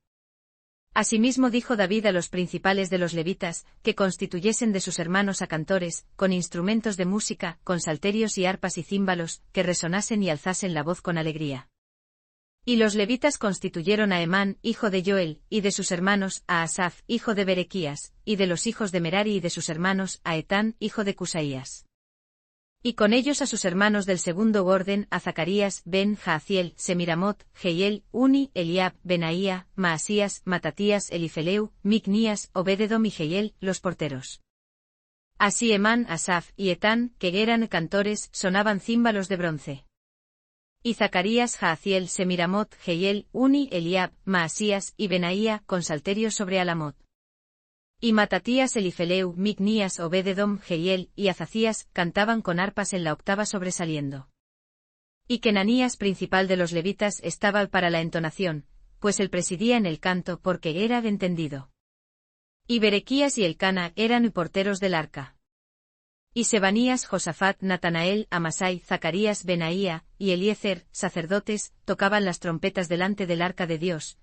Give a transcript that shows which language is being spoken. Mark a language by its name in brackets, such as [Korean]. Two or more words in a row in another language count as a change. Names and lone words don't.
[Spanish] Asimismo dijo David a los principales de los levitas, que constituyesen de sus hermanos a cantores, con instrumentos de música, con salterios y arpas y címbalos, que resonasen y alzasen la voz con alegría. Y los levitas constituyeron a Emán, hijo de Joel, y de sus hermanos, a Asaf, hijo de Berequías, y de los hijos de Merari y de sus hermanos, a Etán, hijo de Cusaías. Y con ellos a sus hermanos del segundo orden, a Zacarías, Ben Jaaziel, Semiramot, Jehiel, Uni, Eliab, Benaía, Maasías, Matatías, Elifeleu, Micnías, Obededom y Jehiel, los porteros. Así Emán, Asaf y Etán, que eran cantores, sonaban címbalos de bronce. Y Zacarías, Jaaziel, Semiramot, Jehiel, Uni, Eliab, Maasías y Benaía, con salterios sobre Alamot. Y Matatías, Elifeleu, Micnías, Obededom, Jehiel y Azacías cantaban con arpas en la octava sobresaliendo. Y Kenanías, principal de los levitas, estaba para la entonación, pues él presidía en el canto porque era entendido. Y Berequías y Elcana eran porteros del arca. Y Sebanías, Josafat, Natanael, Amasai, Zacarías, Benaía y Eliezer, sacerdotes, tocaban las trompetas delante del arca de Dios.